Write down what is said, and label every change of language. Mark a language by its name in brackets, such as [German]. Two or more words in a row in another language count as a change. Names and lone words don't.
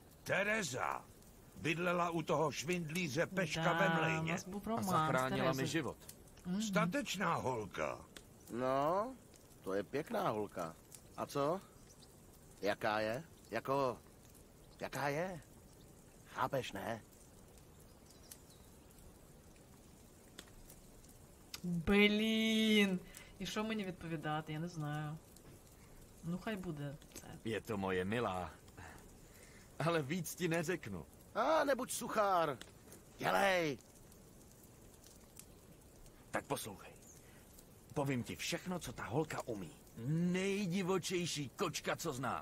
[Czech] Tereza bydlela u toho švindlíře Peška ve mlejně. A zachránila mi život. Statečná holka. No, to je pěkná holka. A co? Jaká je? Jaká je? Chápeš, ne? [Ukrainian] Блін. І що мені відповідати? Я не знаю. Ну, хай буде це. [Czech] Je to moje milá. Ale víc ti neřeknu. A nebuď suchár. Dělej. Tak poslouchej. Povím ti všechno, co ta holka umí. Nejdivočejší kočka, co znám.